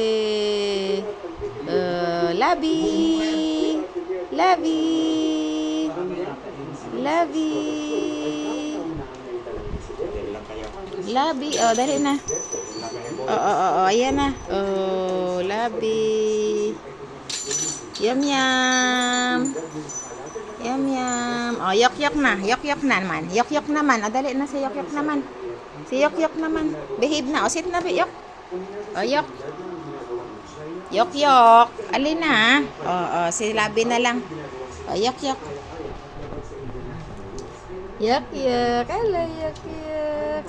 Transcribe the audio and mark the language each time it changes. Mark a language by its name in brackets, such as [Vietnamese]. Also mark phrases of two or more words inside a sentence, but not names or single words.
[Filipino] Labi. Labi. Labi. Labi. Oh, dali na. Ayan na. Oh, Labi. Yum, yum. Yum, yum. Oh, Yok Yok na. Yok Yok naman. Yok Yok naman. O, dali na si Yok Yok naman. Si Yok Yok naman. Behave na. O, sit na, Yok. O, Yok. Yok Yok. Alin na. O, si Labi na lang. O, Yok Yok. Yok Yok. Hello, Yok Yok.